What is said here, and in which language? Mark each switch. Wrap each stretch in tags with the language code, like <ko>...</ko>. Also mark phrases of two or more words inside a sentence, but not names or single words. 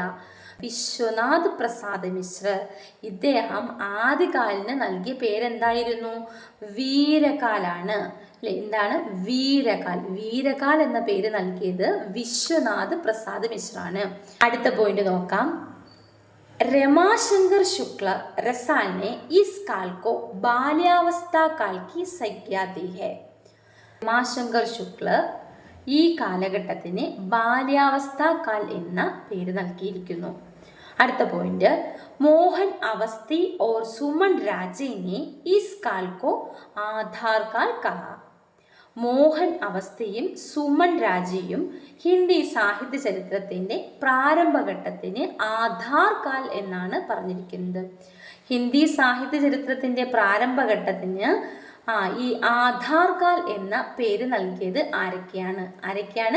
<ml>വിശ്വനാഥ് പ്രസാദ് മിശ്ര ഇദ്ദേഹം ആദ്യകാലിന് നൽകിയ പേരെന്തായിരുന്നു? വീരകാലാണ്. അല്ലെ, എന്താണ്? വീരകാൽ. വീരകാൽ എന്ന പേര് നൽകിയത് വിശ്വനാഥ് പ്രസാദ് മിശ്രാണ്. അടുത്ത പോയിന്റ് നോക്കാം.</ml> <hi>രമാശങ്കർ ശുക്ല रसाल ने इस काल को बाल्यावस्था काल की संज्ञा दी है.</hi> <ml>രമാശങ്കർ ശുക്ല ഈ കാലഘട്ടത്തിന് ബാല്യാവസ്ഥ കാൽ എന്ന പേര് നൽകിയിരിക്കുന്നു. അടുത്ത പോയിന്റ്.</ml> <hi>മോഹൻ അവസ്ഥി और सुमन राजे ने इस काल को आधार काल कहा.</hi> <ml>മോഹൻ അവസ്ഥയും സുമൻ രാജയും ഹിന്ദി സാഹിത്യ ചരിത്രത്തിന്റെ പ്രാരംഭഘട്ടത്തിന് ആധാർ കാൽ എന്നാണ് പറഞ്ഞിരിക്കുന്നത്. ഹിന്ദി സാഹിത്യ ചരിത്രത്തിന്റെ പ്രാരംഭഘട്ടത്തിന് ഈ ആധാർ കാൽ എന്ന പേര് നൽകിയത് ആരൊക്കെയാണ്?</ml>